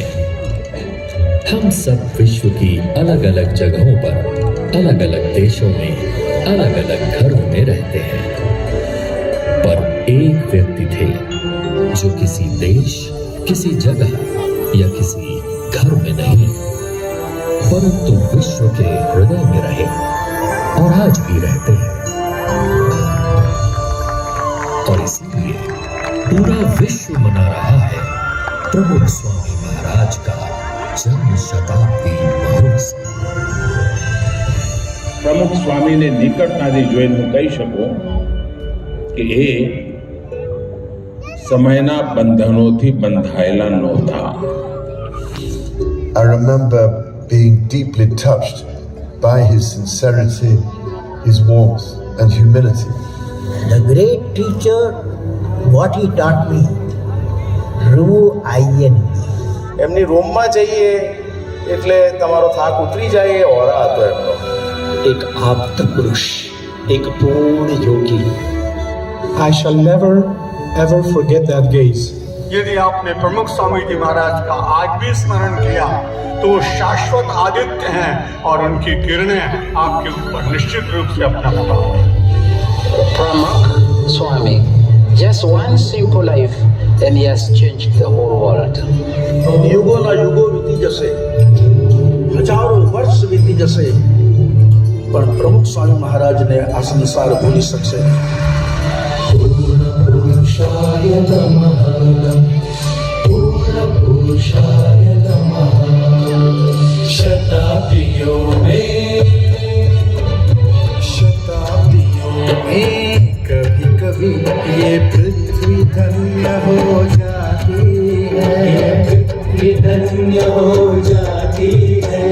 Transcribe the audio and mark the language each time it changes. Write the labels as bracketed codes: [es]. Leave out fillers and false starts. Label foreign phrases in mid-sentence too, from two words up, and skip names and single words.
[hi] हम सब विश्व की अलग अलग जगहों पर, अलग अलग देशों में, अलग अलग घरों में रहते हैं, पर एक व्यक्ति थे जो किसी देश, किसी जगह या किसी घर में नहीं, परंतु विश्व के हृदय में रहे और आज भी रहते हैं। और इसीलिए पूरा विश्व मना रहा है प्रमुख स्वामी महाराज का जन्म शताब्दी महोत्सव। [gu] પ્રમુખ સ્વામીને નિકટતાથી જોઈને હું કહી શકું કે એ સમયના બંધનોથી બંધાયેલા નહોતા. [en] I remember being deeply touched by his sincerity, his warmth and humility. The great teacher, what he taught me, ruin. [gu] એમની રૂમમાં જઈએ એટલે તમારો થાક ઉતરી જાય એ ઓરા હતો એમનો. [hi] एक आप्त पुरुष, एक पूर्ण योगी. [en] I shall never ever forget that gaze. [hi] यदि आपने प्रमुख स्वामी जी महाराज का आज भी स्मरण किया तो वो शाश्वत आदित्य हैं और उनकी किरणें आपके ऊपर निश्चित रूप से अपना प्रभाव है. [en] Pramukh Swami, just one simple life and he has changed the whole world. [gu] યુગોના યુગો વીતી જશે, હજારો વર્ષ વીતી જશે, પણ પ્રમુખ સ્વામી મહારાજને આ સંસાર ભૂલી શકશે. [sa] પુરુષાય નમઃ, પૂર્ણ પુરુષાય નમઃ. [hi] शताब्दियों में कभी कभी ये पृथ्वी धन्य हो जाती है, पृथ्वी धन्य हो जाती है.